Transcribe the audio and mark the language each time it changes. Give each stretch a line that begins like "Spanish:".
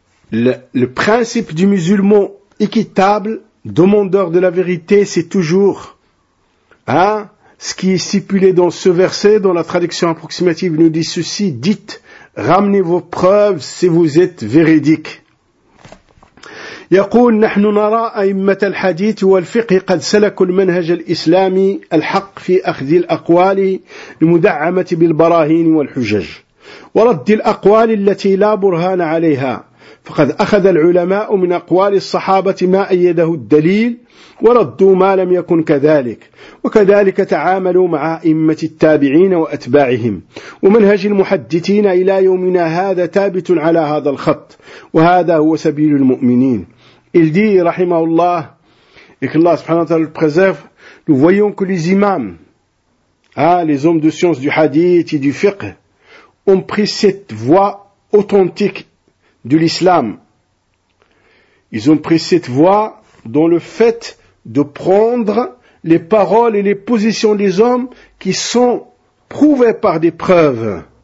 French: Le principe du musulman équitable, demandeur de la vérité, c'est toujours, hein, ce qui est stipulé dans ce verset, dans la traduction approximative, nous dit ceci, dites, ramenez vos preuves si vous êtes véridiques.
Arabic: يقول نحن نرى أئمة الحديث والفقه قد سلكوا المنهج الإسلامي الحق في أخذ الأقوال المدعمة بالبراهين والحجج ورد الأقوال التي لا برهان عليها فقد أخذ العلماء من أقوال الصحابة ما أيده الدليل وردوا ما لم يكن كذلك وكذلك تعاملوا مع أئمة التابعين وأتباعهم ومنهج المحدثين إلى يومنا هذا ثابت على هذا الخط وهذا هو سبيل المؤمنين.
French: Il dit, rahimahullah, et que Allah subhanahu wa ta'ala le préserve, nous voyons que les imams, les hommes de science du hadith et du fiqh, ont pris cette voie authentique de l'islam. Ils ont pris cette voie dans le fait de prendre les paroles et les positions des hommes qui sont prouvées par des preuves.